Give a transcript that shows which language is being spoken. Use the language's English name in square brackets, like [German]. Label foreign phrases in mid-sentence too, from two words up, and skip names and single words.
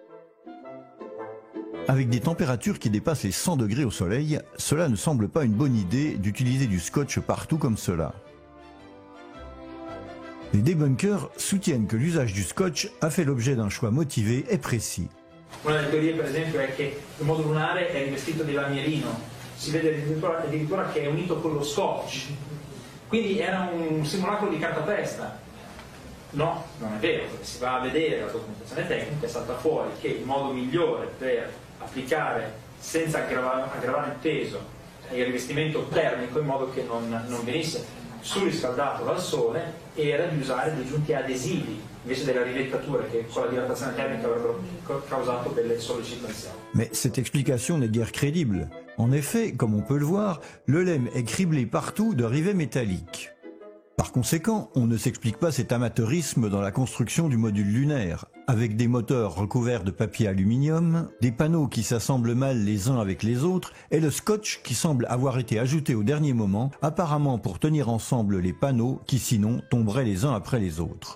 [French] Avec des températures qui dépassent les 100 degrés au soleil, cela ne semble pas une bonne idée d'utiliser du scotch partout comme cela. Les debunkers soutiennent que l'usage du scotch a fait l'objet d'un choix motivé et précis. [Italian] Una delle teorie, per esempio, è che il modo lunare è rivestito di lamierino. Si vede addirittura che è unito con lo scotch, quindi era un simulacro di cartapesta. No, non è vero, perché si va a vedere la documentazione tecnica, salta fuori che il modo migliore per applicare senza aggravare il peso il rivestimento termico in modo che non venisse surriscaldato dal sole era di usare dei giunti adesivi invece della rivettatura che con la dilatazione termica avrebbero causato delle sollecitazioni. [French] Mais cette explication n'est guère crédible. En effet, comme on peut le voir, le LEM est criblé partout de rivets métalliques. Par conséquent, on ne s'explique pas cet amateurisme dans la construction du module lunaire, avec des moteurs recouverts de papier aluminium, des panneaux qui s'assemblent mal les uns avec les autres, et le scotch qui semble avoir été ajouté au dernier moment, apparemment pour tenir ensemble les panneaux qui sinon tomberaient les uns après les autres.